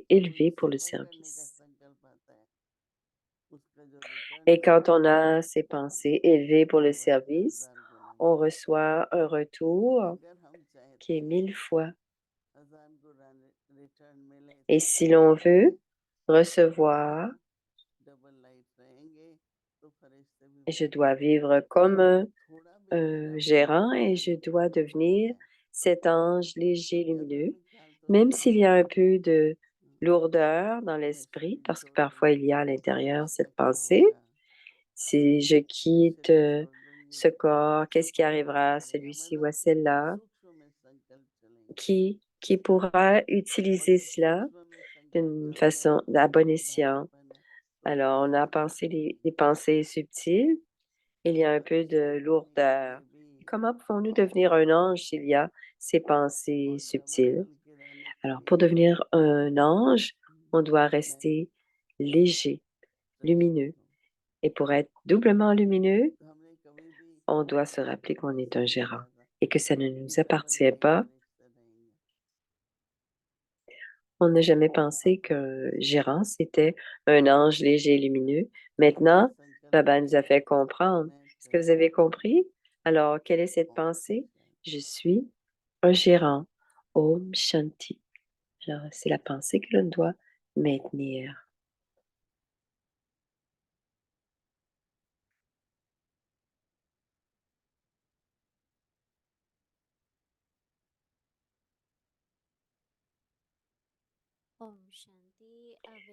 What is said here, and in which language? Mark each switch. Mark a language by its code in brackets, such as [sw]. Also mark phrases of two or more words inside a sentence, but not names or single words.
[hi] कोई [fr] élevées pour le [hi] सेवा करने का [fr] service. [hi] संकल्प आता है उसका जो रिटर्न [fr] Et quand [hi] मिलता [fr] on [hi] है [fr] a ces pensées élevées pour le [hi] वो एक का [fr] service, [hi] 1000 गुना [fr] on [hi] मिलता है [fr] reçoit un retour [hi] अगर हम [fr] qui [hi] चाहते [fr] est [hi] हैं [fr] 1000 fois. [hi] 1000 गुना रिटर्न मिले [fr] Et [hi] तो [fr] si [hi] क्या [fr] l'on [hi] करना है [fr] veut recevoir, [en] double life [hi] रहेंगे तो फरिश्ते भी [fr] je [hi] बनना [fr] dois [hi] है [fr] vivre comme [hi] थोड़ा भी [fr] un [hi] बुढ़ापा [fr] gérant et je [hi] आने [fr] dois [hi] से [fr] devenir [hi] बचना है [fr] cet ange léger, [hi] जब [fr] lumineux, [hi] हमें ख्याल तो [fr] même [hi] आता [fr] s'il [hi] है [fr] y a un peu de [hi] "हाँ, [fr] lourdeur dans [hi] मैं [fr] l'esprit, [hi] शरीर [fr] parce que [hi] छोड़ [fr] parfois il y [hi] दूंगी [fr] a à [hi] तो [fr] l'intérieur [hi] इसका [fr] cette [hi] क्या [fr] pensée, [hi] होगा [fr] si je [hi] मैं [fr] quitte [hi] शरीर छोड़ दूंगी [fr] ce corps, [hi] तो [fr] qu'est-ce qui [hi] फिर कौन [fr] arrivera à [hi] करेगा [fr] celui-ci ou [hi] मतलब [fr] à celle-là? [hi] सूक्ष्म में संकल्प चलेंगे [fr] Qui pourra [hi] और [fr] utiliser [hi] जब [fr] cela [hi] सूक्ष्म में संकल्प [fr] d'une [hi] चलते हैं [fr] façon à bon [hi] तो [fr] escient? [hi] भारीपन है तो [fr] Alors, on a [hi] फरिश्ते भी [fr] pensé [hi] बनते [fr] les [hi] हैं [fr] pensées subtiles, il y [hi] तो [fr] a un peu de [hi] फरिश्ते बनने के [fr] lourdeur. [hi] लिए भी [fr] Comment pouvons-nous devenir un ange s'il y a ces pensées [hi] और डबल [fr] subtiles? [hi] बल के रहने के [fr] Alors, [hi] लिए [fr] pour devenir un ange, on doit [hi] मैं [fr] rester léger, [hi] ट्रस्टी [fr] lumineux. [hi] हूँ [fr] Et pour être doublement lumineux, [hi] तो हमने कभी भी [fr] on doit se rappeler [hi] ये [fr] qu'on est [hi] ऐसा [fr] un [hi] नहीं [fr] gérant [hi] कहा था [fr] et que ça ne [hi] कि [fr] nous [hi] डबल [fr] appartient [hi] लाइफ [fr] pas. [hi] फरिश्ते रहेंगे [fr] On n'a jamais [hi] अब [fr] pensé qu'un gérant, c'était un ange léger et lumineux. Maintenant, [hi] संकल्प [fr] Baba nous a [hi] करें [fr] fait comprendre. [hi] मैं [fr] Est-ce que vous avez [hi] ट्रस्टी हूँ [fr] compris? Alors, quelle est cette [hi] ओम [fr] pensée? [hi] शांति [fr] Je suis un gérant. [hi] ओम शांति. [fr] Alors, c'est la pensée que l'on doit maintenir. [hi] ओम शांति avec